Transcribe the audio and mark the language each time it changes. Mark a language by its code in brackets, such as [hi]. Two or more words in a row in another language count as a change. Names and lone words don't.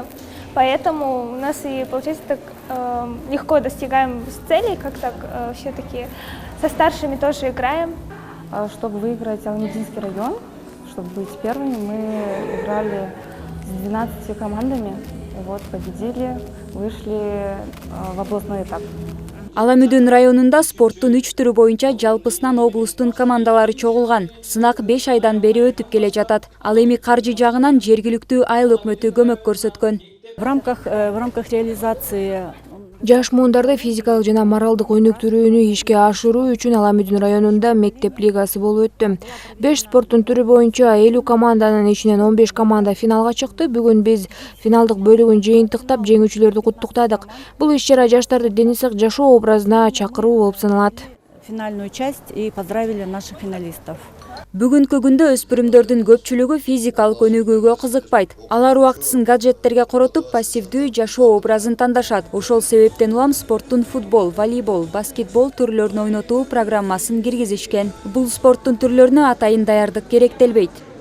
[ru] Поэтому у нас и получается так легко достигаем целей, как так все-таки со старшими тоже играем. Чтобы выиграть Алмединский район, чтобы быть первыми, мы играли с 12 командами. Вот, победили, вышли в областной этап. [ky] Аламүдүн районунда спорттун 3 түрү боюнча жалпысынан облустун командалары чогулган. Сынак 5 айдан бери өтүп келе жатат. Ал эми каржы жагынан жергиликтүү айыл өкмөтү көмөк көрсөткөн. [ru] В рамках реализации [ky] Жаш муундарды физикалык жана моралдык өнүктүрүүнү ишке ашыруу үчүн Аламүдүн районунда мектеп лигасы болуп өттү. 5 спорттун түрү боюнча 50 команданын ичинен 15 команда финалга чыкты. Бүгүн биз финалдык бөлүгүн жыйынтыктап, жеңүүчүлөрдү куттуктадык. Бул иш-чара жаштарды дени сак жашоо образына чакыруу болуп саналат. [ru] финальную часть и поздравили наших финалистов. [ky] Бүгүнкү күндө өспүрүмдөрдүн көпчүлүгү физикалык өнүгүүгө кызыкпайт. Алар убактысын гаджеттерге коротуп, пассивдүү жашоо образын тандашат. Ошол себептен улам спорттун футбол, волейбол, баскетбол түрлөрүн ойнотуу программасын киргизишкен. Бул спорттун түрлөрүнө атайын даярдык керектелбейт.